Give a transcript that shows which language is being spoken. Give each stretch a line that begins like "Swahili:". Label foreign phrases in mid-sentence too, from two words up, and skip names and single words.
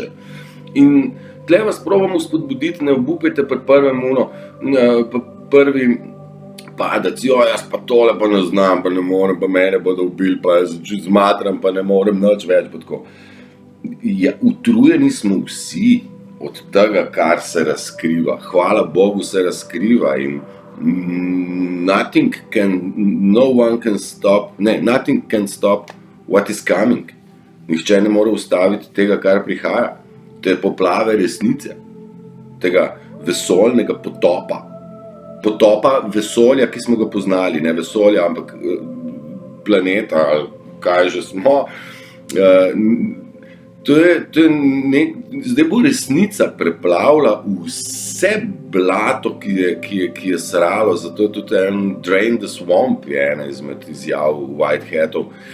Slovenian: In tle vas probamo spodbuditi, ne obupajte pri prvi padec, jaz pa tole pa ne znam, pa ne morem, pa mene bodo ubili, pa jaz zmatram, pa ne morem nič več, pa tako. Ja, utrujeni smo vsi od tega, kar se razkriva. Hvala Bogu se razkriva in
English: nothing can stop what is coming.
Slovenian: Nihče ne more ustaviti tega, kar prihaja. Te poplave resnice, tega vesoljnega potopa. Potopa vesolja, ki smo ga poznali, ne vesolja, ampak planeta, ali kaj že smo. Zdaj bo resnica preplavila vse blato, ki je sralo, zato je tudi
English: Drain the Swamp,
Slovenian: je ena izmed izjav Whiteheadov.